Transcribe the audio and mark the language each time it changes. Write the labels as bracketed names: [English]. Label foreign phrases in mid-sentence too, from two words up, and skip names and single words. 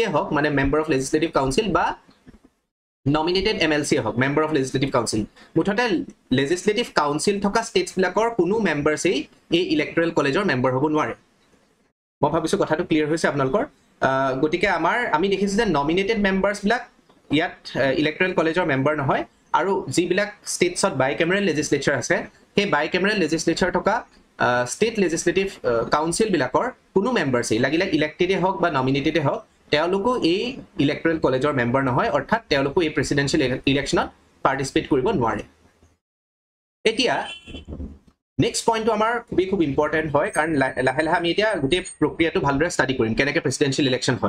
[Assamese] হওক মানে [English] member of legislative council [Assamese] বা [English] nominated MLC-ye [Assamese] হওক [English] member of legislative council [Assamese] মুঠতে [English] legislative council [Assamese] থকা ষ্টেটছবিলাকৰ কোনো মেম্বাৰ্ছেই এই [English] electoral college-ৰ [Assamese] মেম্বাৰ হ'ব নোৱাৰে মই ভাবিছোঁ কথাটো ক্লিয়াৰ হৈছে আপোনালোকৰ গতিকে আমি দেখিছোঁ যে নমিনেটেড মেম্বাৰ্ছবিলাক ইয়াত [English] electoral college-ৰ [Assamese] মেম্বাৰ নহয় আৰু যিবিলাক ষ্টেটছত [English] bicameral legislature [Assamese] আছে সেই [English] bicameral legislature [Assamese] থকা [English] state legislative council [Assamese] বিলাকৰ কোনো members লাগিলে ইলেক্টেডে হওক বা নমিনেটেডে হওক তেওঁলোকো এই [English] electoral college-ৰ [Assamese] মেম্বাৰ নহয়, অৰ্থাৎ তেওঁলোকো এই [English] presidential election-ত [Assamese] পাৰ্টিচিপেট কৰিব নোৱাৰে। এতিয়া [English] next point-টো [Assamese] আমাৰ খুব ইম্পৰ্টেণ্ট হয়, কাৰণ লাহে লাহে আমি এতিয়া গোটেই প্ৰক্ৰিয়াটো ভালদৰে ষ্টাডি কৰিম কেনেকৈ [English] presidential election [Assamese] হয়।